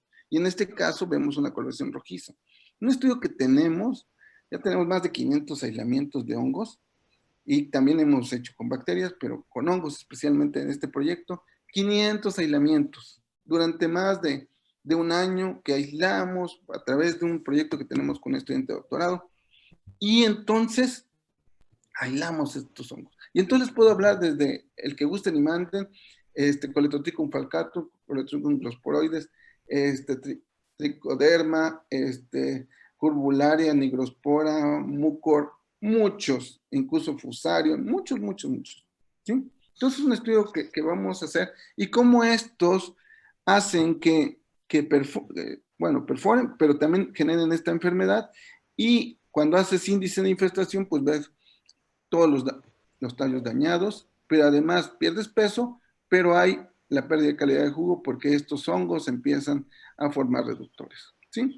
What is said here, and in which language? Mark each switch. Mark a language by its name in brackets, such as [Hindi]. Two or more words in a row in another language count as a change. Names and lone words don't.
[Spanish] Y en este caso vemos una coloración rojiza. Un estudio que tenemos, ya tenemos más de 500 aislamientos de hongos y también hemos hecho con bacterias, pero con hongos especialmente en este proyecto, 500 aislamientos durante más de un año que aislamos a través de un proyecto que tenemos con un estudiante de doctorado. Y entonces aislamos estos hongos. Y entonces puedo hablar desde el que gusten y manden, Coletotrichum falcatum, Coletotrichum glosporoides, tricoderma, curbularia, nigrospora, mucor, muchos, incluso fusario, muchos. ¿Sí? Entonces es un estudio que vamos a hacer y cómo estos hacen que perforen, pero también generen esta enfermedad. Y cuando haces índice de infestación, pues ves todos los tallos dañados, pero además pierdes peso, pero hay la pérdida de calidad de jugo porque estos hongos empiezan a formar reductores, ¿sí?